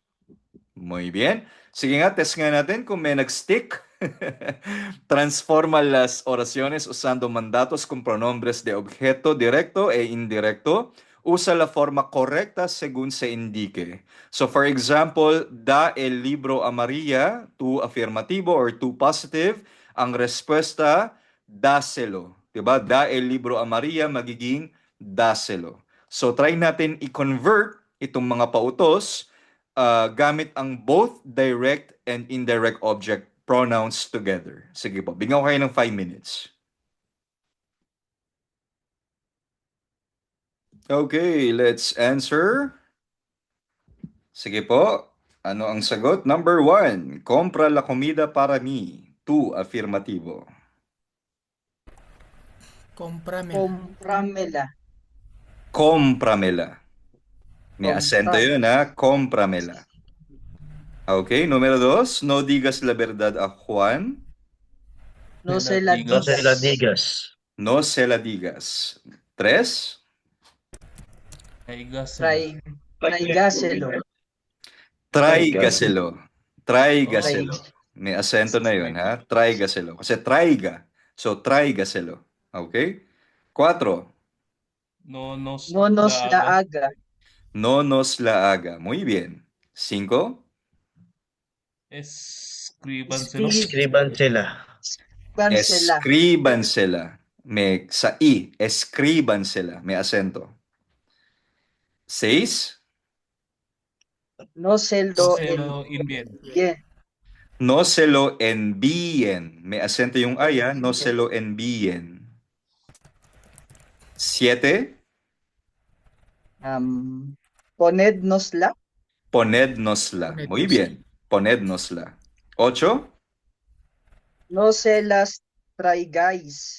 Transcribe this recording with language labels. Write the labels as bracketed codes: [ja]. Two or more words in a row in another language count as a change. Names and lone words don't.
[es] Muy bien. [tl] Sige nga, test nga natin kung may nag-stick. [es] Transforma las oraciones usando mandatos con pronombres de objeto directo e indirecto. Usa la forma correcta según se indique. [en] So for example, [es] da el libro a María, tu afirmativo [en] or tu positive. [tl] Ang respuesta, dáselo. Diba? [es] Da el libro a María, [tl] magiging dáselo. So try natin i-convert itong mga pautos gamit ang [en] both direct and indirect object pronouns together. [tl] Sige po, bigyan ko kayo ng 5 minutes. [en] Okay, let's answer. [tl] Sige po, ano ang sagot? [en] Number 1, [es] compra la comida para mí. 2, afirmativo. Cómpramela. Cómpramela. [tl] May acento yun ha, cómpramela. [es] Okay, número 2, no digas la verdad a Juan. No se la No se la digas. digas. No se la digas. 3, Traigaselo. tráigaselo. Tráigaselo. [tl] May acento na yun, ha? Tráigaselo. Kasi traiga. [es] So, tráigaselo. [en] Okay? 4. [es] No nos la haga. No nos la haga. Muy bien. 5. Escribansela. Escríbansela. [tl] May sa i. Escríbansela. May acento. 6. [es] No se lo envíen. No se lo envíen. [tl] May acento yung ay, [es] ha? No se lo envíen. 7. Ponednosla. Ponednosla. Muy bien. Ponednosla. 8. No se las traigáis.